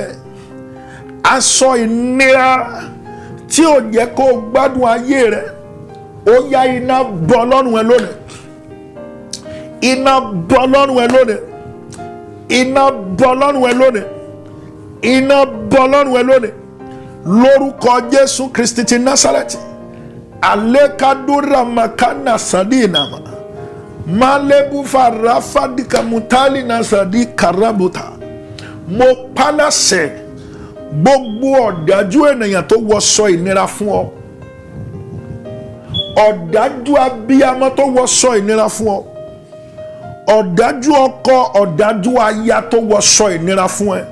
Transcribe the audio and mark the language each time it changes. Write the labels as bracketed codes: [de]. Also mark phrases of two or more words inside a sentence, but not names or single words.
[yo] Aṣọ ìnira tí ò jẹ́ kó gbádùn ayé rẹ. Ó yá iná bọ́ lọ́rùn ẹ lónìí. Iná bọ́ lọ́rùn ẹ lónìí. Iná bọ́ lọ́rùn ẹ lónìí. Iná bọ́ lọ́rùn ẹ lónìí. Lórúkọ Jésù Kristi ti Násárẹ́tì. Alekadura makana sadinama. Malebu farafadika mutali nasadi karabuta. Mo paláṣẹ gbogbo ọ̀dájú ènìyàn tó wọṣọ ìnira fún ọ. Ọ̀dájú abíyamọ tó wọṣọ ìnira fún ọ. Ọ̀dájú ọkọ, ọ̀dájú aya tó wọṣọ ìnira fún ẹ.